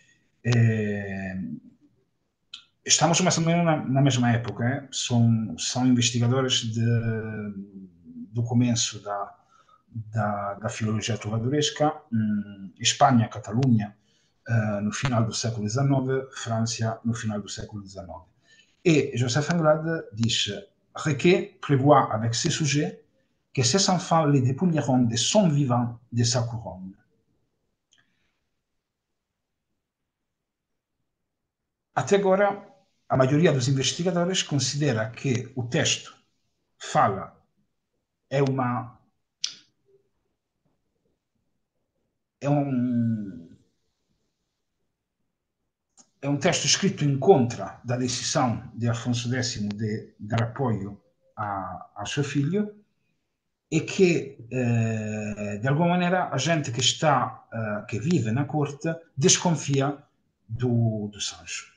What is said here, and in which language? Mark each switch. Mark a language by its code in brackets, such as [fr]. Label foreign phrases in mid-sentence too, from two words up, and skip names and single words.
[pt] Estamos mais ou menos na mesma época. São investigadores do começo da filologia trovadoresca. Espanha, Catalunha, no final do século XIX, França, no final do século XIX. [fr] Et Joseph Anglade dit: Riquet prévoit avec ses sujets que ses enfants les dépouilleront de son vivant de sa couronne. [pt] Até agora, a maioria dos investigadores considera que o texto fala, é uma é um texto escrito em contra da decisão de Afonso X de dar apoio ao seu filho e que, de alguma maneira, a gente que vive na corte desconfia do Sancho.